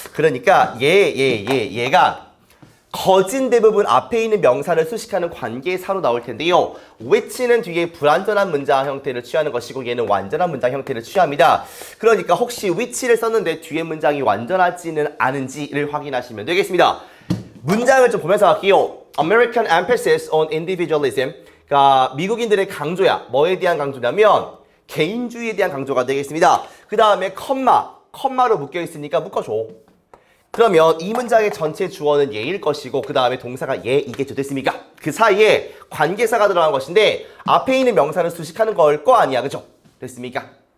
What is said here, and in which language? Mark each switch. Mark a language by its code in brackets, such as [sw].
[ko] 그러니까 얘가 거진 대부분 앞에 있는 명사를 수식하는 관계사로 나올 텐데요. which는 뒤에 불완전한 문장 형태를 취하는 것이고 얘는 완전한 문장 형태를 취합니다. 그러니까 혹시 which를 썼는데 뒤에 문장이 완전하지는 않은지를 확인하시면 되겠습니다. 문장을 좀 보면서 할게요. [en] American emphasis on individualism. [ko] 그러니까 미국인들의 강조야. 뭐에 대한 강조냐면 개인주의에 대한 강조가 되겠습니다. 그 다음에 컴마로 묶여 있으니까 묶어줘. 그러면 이 문장의 전체 주어는 얘일 것이고 그 다음에 동사가 얘이겠죠. 됐습니까? 그 사이에 관계사가 들어간 것인데 앞에 있는 명사는 수식하는 걸 거 아니야. 그죠? 됐습니까?